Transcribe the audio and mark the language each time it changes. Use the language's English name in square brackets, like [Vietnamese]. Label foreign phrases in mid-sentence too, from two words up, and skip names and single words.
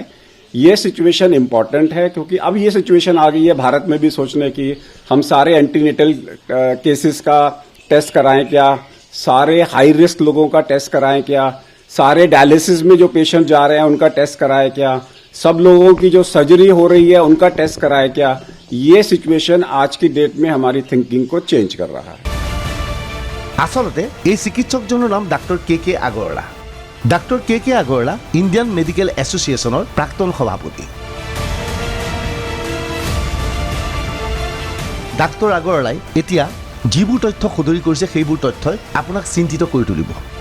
[Hindi] ये सिचुएशन इंपॉर्टेंट है क्योंकि अब ये सिचुएशन आ गई है भारत में भी सोचने की, हम सारे [English] antenatal cases [Hindi] का टेस्ट कराएं क्या, सारे [English] high risk [Hindi] लोगों का टेस्ट कराएं क्या, सारे डायलिसिस में जो पेशेंट जा रहे हैं उनका टेस्ट कराएं क्या, सब लोगों की जो सर्जरी हो रही है उनका टेस्ट कराएं क्या। ये सिचुएशन आज की डेट में हमारी थिंकिंग को चेंज कर रहा है। [Assamese] আচলতে এই চিকিৎসকজনৰ নাম ডাক্তৰ কে আগৰৱালা। ডাক্তৰ কে আগৰৱালা ইণ্ডিয়ান মেডিকেল এছ'চিয়েশ্যনৰ প্ৰাক্তন সভাপতি। ডাক্তৰ আগৰৱালাই এতিয়া যিবোৰ তথ্য সদৰি কৰিছে সেইবোৰ তথ্যই আপোনাক চিন্তিত কৰি তুলিব।